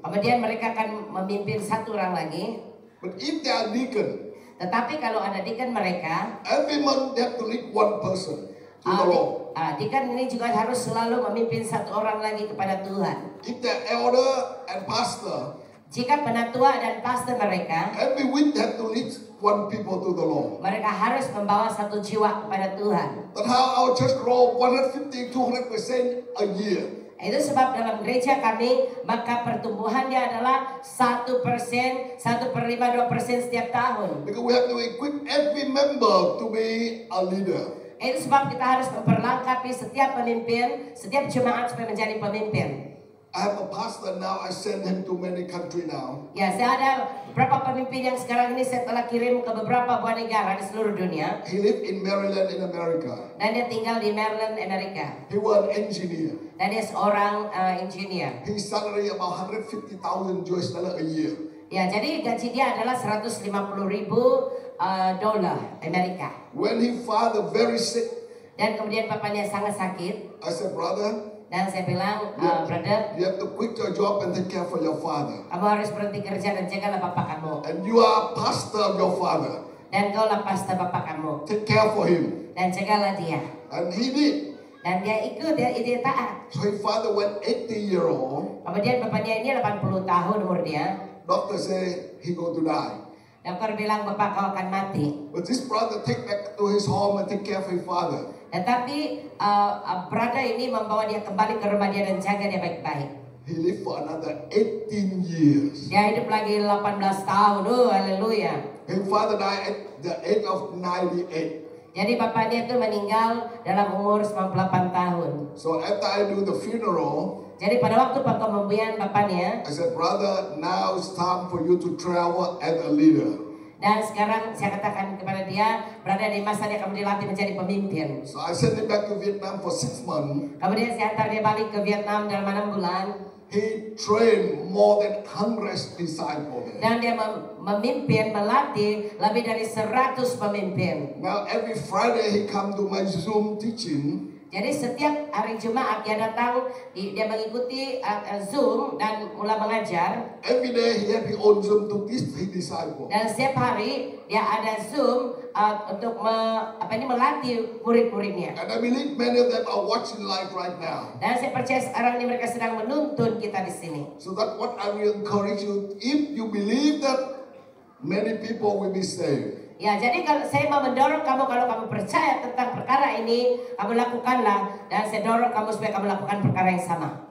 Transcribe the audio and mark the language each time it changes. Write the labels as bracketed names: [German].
[Malay] kemudian mereka akan memimpin 1 orang lagi. [English] But if they are deacon, [Malay] Tetapi kalau ada deacon mereka, [English] every month they have to lead 1 person to the Lord. [Malay] deacon ini juga harus selalu memimpin 1 orang lagi kepada Tuhan. [English] If they're elder and pastor, [Malay] Jika penatua dan pastor mereka, [English] every week they have to lead 1 people to the Lord. [Malay] mereka harus membawa 1 jiwa kepada Tuhan. [English] That's how our church grow 150-200% a year. [Malay] Itu sebab dalam gereja kami, maka pertumbuhannya adalah 1%, 1/5, 2% setiap tahun. [English] Because we have to equip every member to be a leader. [Malay] Itu sebab kita harus memperlengkapi setiap pemimpin, setiap jemaat supaya menjadi pemimpin. [English] I have a pastor now, I send him to many countries now. [Malay] Ya, saya ada beberapa pemimpin yang sekarang ini saya telah kirim ke beberapa buah negara di seluruh dunia. [English] He lived in Maryland in America. [Malay] Dan dia tinggal di Maryland, Amerika. [English] He was an engineer. [Malay] Dan dia seorang engineer. [English] His salary about $150,000 a year. [Malay] Ya, jadi gaji dia adalah $150,000 Amerika. [English] When his father very sick, [Malay] Dan kemudian papanya sangat sakit. [English] I said, brother, [Malay] Dan saya bilang, brother, [English] you have to quit your job and take care for your father. [Malay] kamu harus berhenti kerja dan jagalah bapak kamu. [English] And you are pastor of your father. [Malay] Dan kau lah pastor bapak kamu. [English] Take care for him. [Malay] Dan jagalah dia. [English] And he did. [Malay] Dan dia ikut, dia taat. [English] So his father went 80-year-old. [Malay] Kemudian bapaknya ini 80 tahun umur dia. [English] Doctor said he going to die. [Malay] Dokter bilang bapak kau akan mati. [English] But this brother take back to his home and take care of his father. [Malay] Tetapi brother ini membawa dia kembali ke rumah dia dan jaga dia baik-baik. [English] He lived for another 18 years. [Malay] Dia hidup lagi 18 tahun. Haleluya. [English] His father died at the age of 98. [Malay] Jadi bapaknya itu meninggal dalam umur 98 tahun. [English] So after I do the funeral, [Malay] Jadi pada waktu pembumian bapaknya, [English] I said, brother, now it's time for you to travel as a leader. [Malay] dan sekarang saya katakan kepada dia, berada di masa dia kamu dilatih menjadi pemimpin. [English] So I sent him back to Vietnam for 6 months. [Malay] Kemudian saya antar dia balik ke Vietnam dalam 6 bulan. [English] He trained more than 100 disciples there. [Malay] Dan dia memimpin, melatih lebih dari 100 pemimpin. [English] Now every Friday he come to my Zoom teaching. [Malay] Jadi setiap hari Jumat dia datang, dia mengikuti Zoom dan mulai mengajar. [English] Every day he have his own Zoom to teach his disciples. [Malay] Dan setiap hari dia ada Zoom untuk melatih murid-muridnya. [English] And I believe many of them are watching live right now. [Malay] Dan saya percaya sekarang ini mereka sedang menuntun kita di sini. [English] So that what I will encourage you, if you believe that many people will be saved. [Malay] Ya, jadi kalau saya mau mendorong kamu, kalau kamu percaya tentang perkara ini, kamu lakukanlah. Dan saya dorong kamu supaya kamu lakukan perkara yang sama.